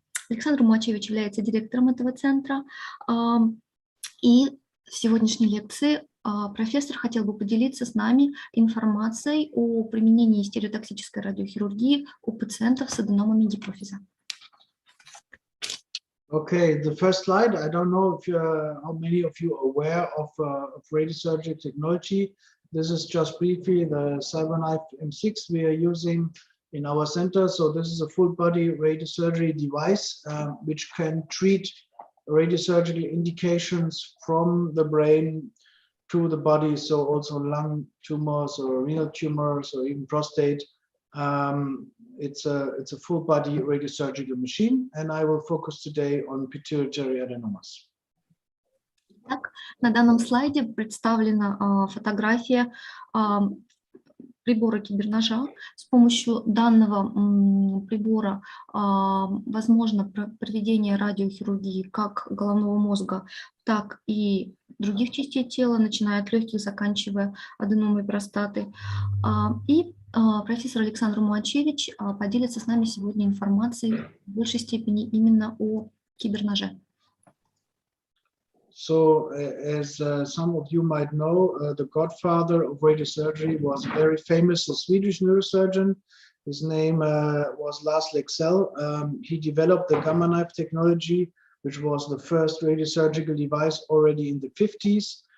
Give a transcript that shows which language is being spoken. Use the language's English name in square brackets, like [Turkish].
[Russian] Александр Муачевич является директором этого центра. И в сегодняшней лекции профессор хотел бы поделиться с нами информацией о применении стереотактической радиохирургии у пациентов с аденомами гипофиза. [English] Okay, the first slide. I don't know if how many of you are aware of radiosurgery technology. This is just briefly the Cyberknife M6 we are using in our center. So this is a full body radiosurgery device which can treat radiosurgical indications from the brain to the body, so also lung tumors or renal tumors or even prostate. It's a full body radiosurgical machine, and I will focus today on pituitary adenomas. [Russian] Так, на данном слайде представлена фотография прибора киберножа. С помощью данного прибора возможно проведение радиохирургии как головного мозга, так и других частей тела, начиная от легких, заканчивая аденомой простаты. И профессор Александр Муачевич поделится с нами сегодня информацией в большей степени именно о киберноже. [English] So, as some of you might know, the godfather of radiosurgery was a very famous Swedish neurosurgeon. His name was Lars Leksell. He developed the Gammaknife technology, which was the first radiosurgical device already in the 50s.